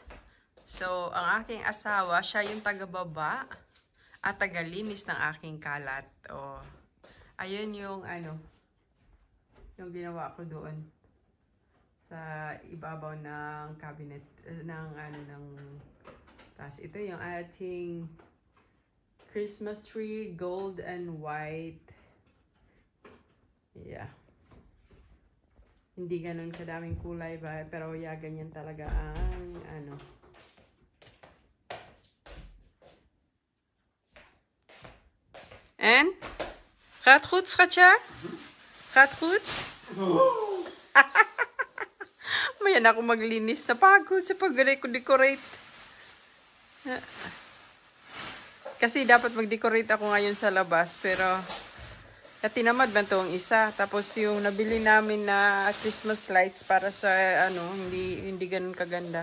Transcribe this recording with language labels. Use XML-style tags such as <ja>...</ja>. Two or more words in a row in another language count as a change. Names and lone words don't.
<tl>So, ang aking asawa, siya yung taga-baba at taga-linis ng aking kalat. Ayun yung yung ginawa ko doon sa ibabaw ng cabinet ng taas. Ito yung ating</tl> <en>Christmas tree, gold and white. Yeah.</en> <tl>Hindi ganun kadaming kulay ba, pero ganyan talaga ang En?</tl> <nl>Gaat goed, schatje? Gaat goed?</nl> <tl>Mayan ako maglinis na pagod sa pag-decorate. Kasi dapat mag-decorate ako ngayon sa labas, pero tinamad ba itong isa. Tapos yung nabili namin na</tl> <en>Christmas lights</en> <tl>para sa hindi ganun kaganda.</tl>